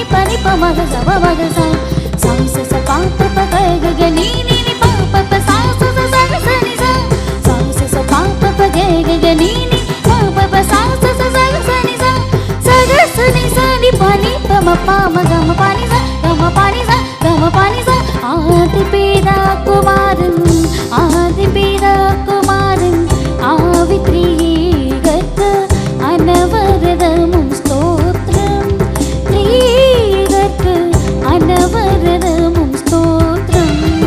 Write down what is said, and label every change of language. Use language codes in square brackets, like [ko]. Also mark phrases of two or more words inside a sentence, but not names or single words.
[ta] పని పమగ సవమగ స స స పాప ప గ గ ని ని ని పాప ప స స స సగ సని స స స పాప ప గ గ గ ని ని పాప ప స స స సగ సని స సగ సని సని పని పమప మగమ పని స గమ పని స గమ పని స ஆதி பிதா குமாரன் ஆதி பிதா குமாரன் ஆவித்ரீகர்க்கு அனவரதமும் ஸ்தோத்திரம் த்ரீகர்க்கு அனவரதமும் ஸ்தோத்திரம்